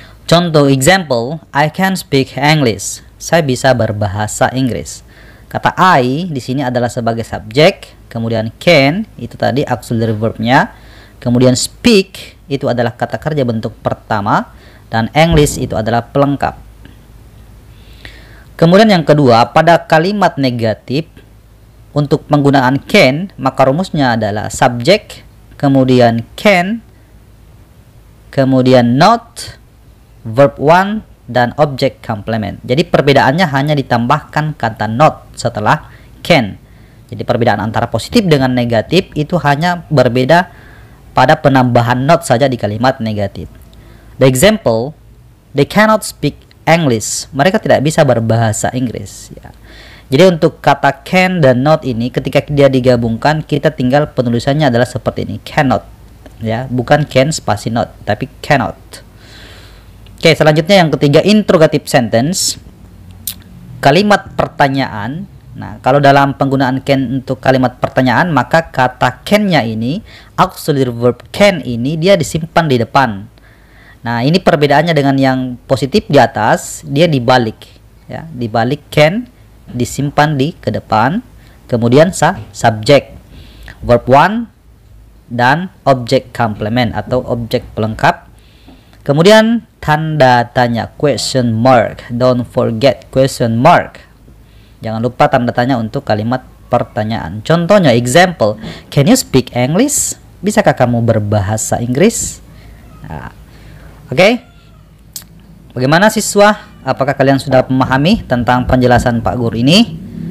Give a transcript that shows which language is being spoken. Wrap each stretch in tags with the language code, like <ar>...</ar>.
<id>Contoh</id> <en>example, I can speak English.</en> <id>Saya bisa berbahasa Inggris. Kata I di sini adalah sebagai subjek, kemudian can itu tadi auxiliary verbnya, kemudian speak itu adalah kata kerja bentuk pertama, dan English itu adalah pelengkap. Kemudian yang kedua, pada kalimat negatif untuk penggunaan can, maka rumusnya adalah subject, kemudian can, kemudian not, verb 1, dan object complement. Jadi perbedaannya hanya ditambahkan kata not setelah can. Jadi perbedaan antara positif dengan negatif itu hanya berbeda pada penambahan not saja di kalimat negatif.</id> <en>The example, they cannot speak English.</en> <id>Mereka tidak bisa berbahasa Inggris, ya. Jadi untuk kata can dan not ini ketika dia digabungkan, kita tinggal penulisannya adalah seperti ini, cannot, ya, bukan can spasi not, tapi cannot. Oke, selanjutnya yang ketiga, interrogative sentence. Kalimat pertanyaan. Nah, kalau dalam penggunaan can untuk kalimat pertanyaan, maka kata can-nya ini, auxiliary verb can ini, dia disimpan di depan. Nah, ini perbedaannya dengan yang positif di atas, dia dibalik, ya. Dibalik can, disimpan di ke depan, kemudian subject, verb 1, dan object complement atau objek pelengkap. Kemudian tanda tanya,</id> <en>question mark. Don't forget question mark.</en> <id>Jangan lupa tanda tanya untuk kalimat pertanyaan. Contohnya,</id> <en>example, can you speak English?</en> <id>Bisakah kamu berbahasa Inggris? Nah, oke. Bagaimana siswa? Apakah kalian sudah memahami tentang penjelasan Pak Guru ini?</id>